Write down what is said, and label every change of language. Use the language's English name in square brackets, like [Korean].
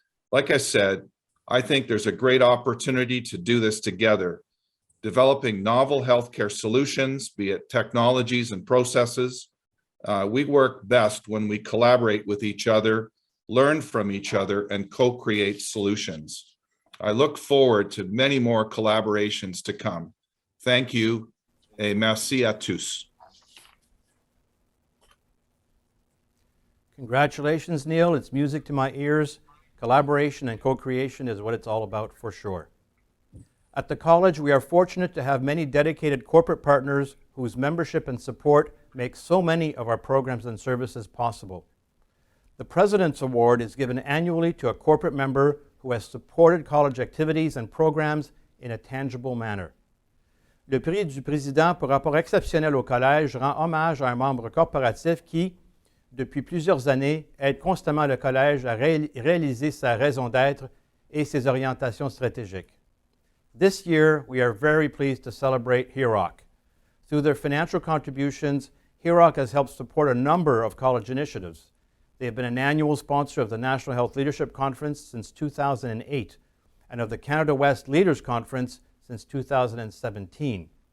[English] Like I said, I think there's a great opportunity to do this together, developing novel healthcare solutions, be it technologies and processes. We work best when we collaborate with each other, learn from each other, and co-create solutions. I look forward to many more collaborations to come. Thank you, [French] et merci à tous. [English] Congratulations, Neil. It's music to my ears. Collaboration and co-creation is what it's all about for sure. At the college, we are fortunate to have many dedicated corporate partners whose membership and support make so many of our programs and services possible. The President's Award is given annually to a corporate member who has supported college activities and programs in a tangible manner. [French] Le Prix du Président pour rapport exceptionnel au Collège rend hommage à un membre corporatif qui, depuis plusieurs années, aide constamment le Collège à réaliser sa raison d'être et ses orientations stratégiques. [English] This year, we are very pleased to celebrate HEROC. Through their financial contributions, HEROC has helped support a number of college initiatives. They have been an annual sponsor of the National Health Leadership Conference since 2008 and of the Canada West Leaders Conference since 2017.